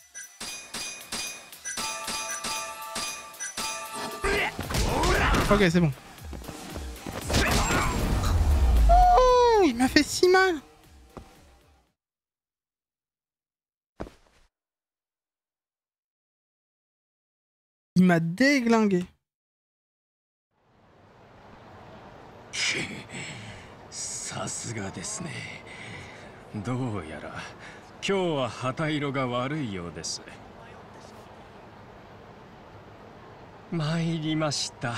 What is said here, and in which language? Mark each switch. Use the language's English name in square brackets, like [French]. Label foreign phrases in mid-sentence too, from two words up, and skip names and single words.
[French] Ok, c'est bon. Oh, il m'a fait si mal. Il m'a déglingué. [Japanese] さすがですね。どうやら今日は旗色が悪いようです。参りました。